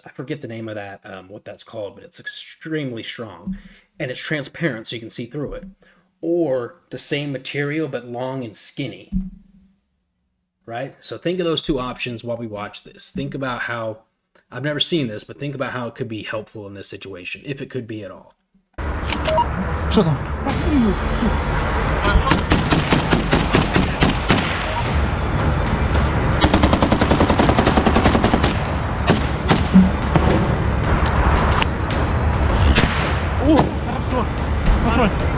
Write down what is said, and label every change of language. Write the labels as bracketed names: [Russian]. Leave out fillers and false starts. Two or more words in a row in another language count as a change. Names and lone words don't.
[English] I forget the name of that, what that's called, but it's extremely strong. And it's transparent so you can see through it. Or the same material but long and skinny. Right? So think of those two options while we watch this. Think about how, I've never seen this, but think about how it could be helpful in this situation, if it could be at all. [Ukrainian] Що там? [Russian] О, хорошо. Пошел.